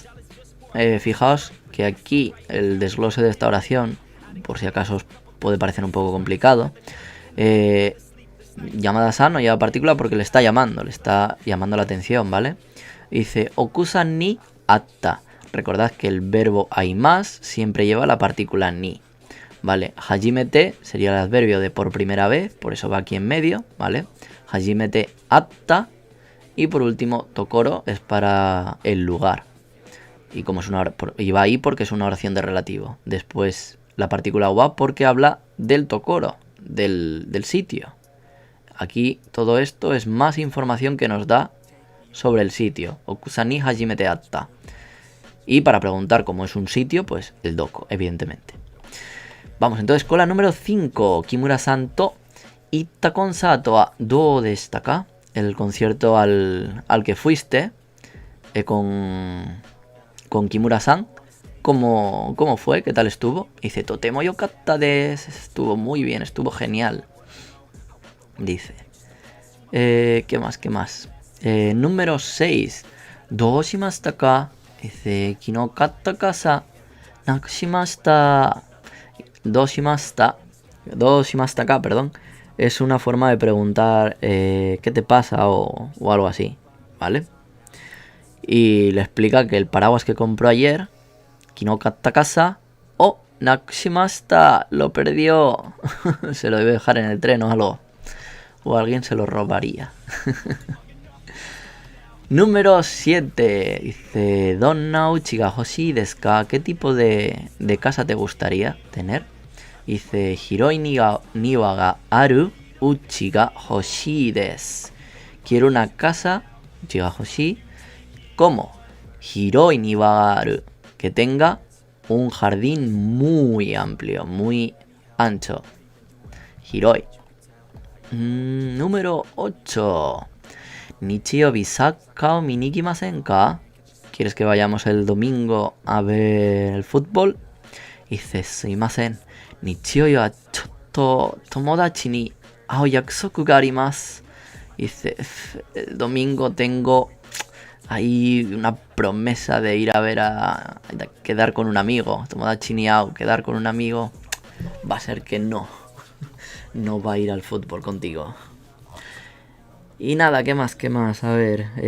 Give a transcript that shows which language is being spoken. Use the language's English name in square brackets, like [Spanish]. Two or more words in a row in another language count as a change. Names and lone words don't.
[Spanish] Fijaos que aquí el desglose de esta oración, por si acaso os puede parecer un poco complicado, Yamada-san no lleva partícula porque le está llamando la atención, ¿vale? [Japanese] Dice 奥さんに会った. [Spanish] Recordad que el verbo aimas siempre lleva la partícula ni, ¿vale? Hajimete sería el adverbio de por primera vez, por eso va aquí en medio, ¿vale? [Japanese] 初めて会った. [Spanish] Y por último, tokoro es para el lugar. Y como es y va ahí porque es una oración de relativo. Después la partícula wa porque habla del tokoro, del sitio. Aquí todo esto es más información que nos da sobre el sitio. [Japanese] 奥さんに初めて会った. [Spanish] Y para preguntar cómo es un sitio, pues el doko, evidentemente. Vamos entonces con la número 5. [Japanese] 木村さんと行ったコンサートはどうでしたか? [Spanish] El concierto al que fuiste con Kimura-san. ¿Cómo fue? ¿Qué tal estuvo? Dice, [Japanese] とても良かったです. [Spanish] Estuvo muy bien, estuvo genial. Dice. ¿Qué más? Número 6. [Japanese] ¿どうしましたか? Dice, 昨日買った傘なくしました. どうしましたか, [Spanish] perdón. Es una forma de preguntar ¿qué te pasa? O algo así, ¿vale? Y le explica que el paraguas que compró ayer, [Japanese] 昨日買った傘、なくしました, [Spanish] lo perdió. Se lo debe dejar en el tren o algo. O alguien se lo robaría. Número 7. [Japanese] Dice, どんな家が欲しいですか? [Spanish] ¿Qué tipo de casa te gustaría tener? Dice, [Japanese] 広い庭がある家が欲しいです. [Spanish] Quiero una casa, [Japanese] 家が欲しい, ¿cómo? 広い庭がある, [Spanish] que tenga un jardín muy amplio, muy ancho. Hiroi. Número 8. [Japanese] 日曜日サッカーを見に行きませんか? [Spanish] ¿Quieres que vayamos el domingo a ver el fútbol? Dice, sumimasen. [Japanese] 日曜日はちょっと友達に会う約束があります. [Spanish] Dice, el domingo tengo ahí una promesa de ir a ver quedar con un amigo. [Japanese] 友達に会う, [Spanish] quedar con un amigo. Va a ser que no va a ir al fútbol contigo. Y nada, ¿qué más? A ver.